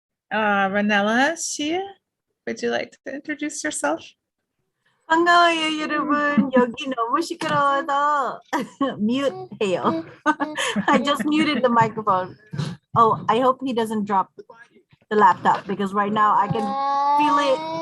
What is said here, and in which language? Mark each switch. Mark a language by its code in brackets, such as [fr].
[en] Ranella, 씨, would you like to introduce yourself? [ko] 반가워요, 여러분. 여기 너무 시끄러워서 mute 해요. [en] I just muted the microphone. Oh, I hope he doesn't drop the laptop because right now I can feel it.